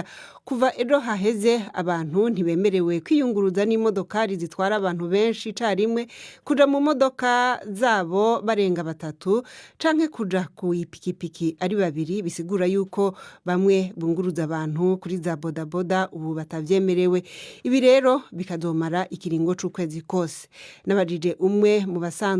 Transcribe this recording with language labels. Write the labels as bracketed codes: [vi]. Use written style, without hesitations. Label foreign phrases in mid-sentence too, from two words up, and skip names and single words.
[rn] Kuva ejo haheze abantu ntibemerewe kwiyunguruza n'imodokari zitwara abantu benshi carimwe, kuja mu modoka zabo barenga 3 canke kuja ku ipikipiki ari 2, bisigura yuko bamwe bunguruza abantu kuri za bodaboda ubu batavyemerewe. Ibi rero bikazomara ikiringo c'ukwezi kose. Nabajije umwe mu basanzwe baba mu muji wa Kampala uko bavyifashemwo muri kino gihe. [rw] Mu bisanzwe nta mpungenge zihari, kubera ko icyemezo cyafashwe n'umukuru w'igihugu cy'u Rwanda